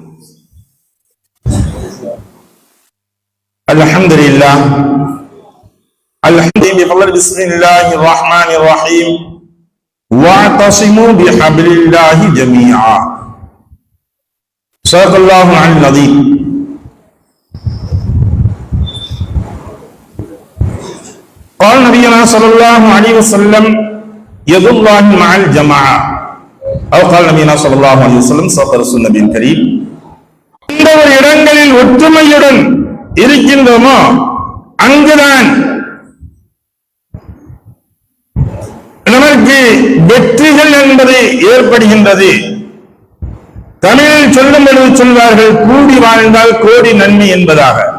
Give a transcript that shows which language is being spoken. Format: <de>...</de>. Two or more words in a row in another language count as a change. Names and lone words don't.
<ar>الحمد لله بسم الله الرحمن الرحيم. واعتصموا بحبل الله جميعا. صلى الله عليه وسلم. قال نبينا صلى الله عليه وسلم يد الله مع الجماعة أو قال نبينا صلى الله عليه وسلم صدق رسول النبي الكريم.</ar> <ta>இந்த ஒரு இடங்களில் ஒற்றுமையுடன் இருக்கின்றோமோ அங்குதான் நமக்கு வெற்றிகள் என்பது ஏற்படுகின்றது. தமிழில் சொல்லும் பொழுது சொல்வார்கள், கூடி வாழ்ந்தால் கோடி நன்மை என்பதாக.</ta>